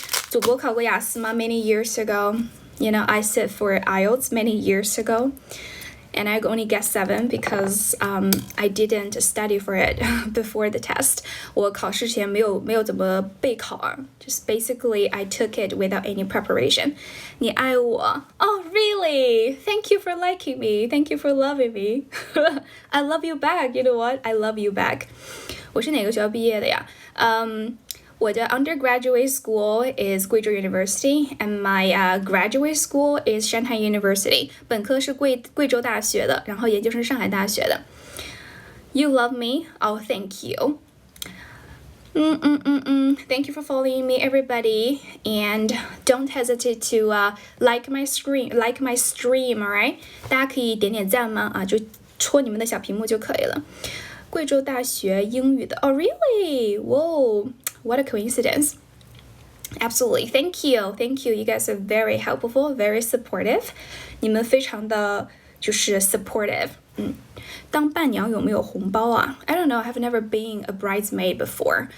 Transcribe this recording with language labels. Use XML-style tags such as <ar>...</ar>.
<zh>祖国考过雅思吗 ？</zh> <en>Many years ago. You know, I sit for IELTS many years ago. And I only get 7 because I didn't study for it before the test.</en> <zh>我考试前没有怎么备考啊</zh> <en>Just basically I took it without any preparation.</en> <zh>你爱我</zh> <en>Oh, really? Thank you for liking me. Thank you for loving me. I love you back. You know what? I love you back.</en> <zh>我是哪个学校毕业的呀？</zh> <en>我的 undergraduate school is 贵州 University and my graduate school is Shanghai University.</en> <zh>本科是贵州大学的，然后研究生上海大学的。</zh> <en>You love me? Oh, thank you. Thank you for following me, everybody. And don't hesitate to like my stream, alright?</en> <zh>大家可以点点赞吗？就戳你们的小屏幕就可以了。贵州大学英语的</zh> <en>Oh, really? Whoa.What a coincidence. Absolutely. Thank you. You guys are very helpful, very supportive.</en> <zh>你们非常的就是 supportive. 当伴娘有没有红包啊</zh> <en>I don't know. I have never been a bridesmaid before.</en>